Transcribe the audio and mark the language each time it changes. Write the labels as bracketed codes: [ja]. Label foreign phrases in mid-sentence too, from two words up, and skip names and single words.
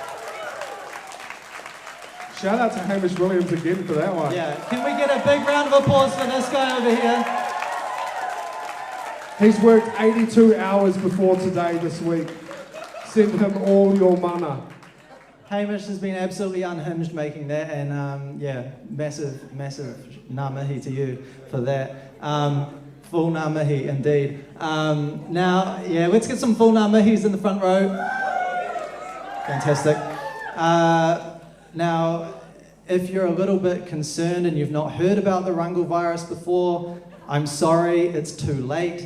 [en] Shout out to Hamish Williams again for that one. Yeah, can we get a big round of applause for this guy over here? He's worked 82 hours before today this week. Send him all your mana. Hamish has been absolutely unhinged making that, and massive [mi] ngā mihi [en] to you for that. Full [mi] ngā mihi [en] indeed. Let's get some full [mi] ngā mihis [en] in the front row. Fantastic. Now, if you're a little bit concerned and you've not heard about the Rungle virus before, I'm sorry, it's too late.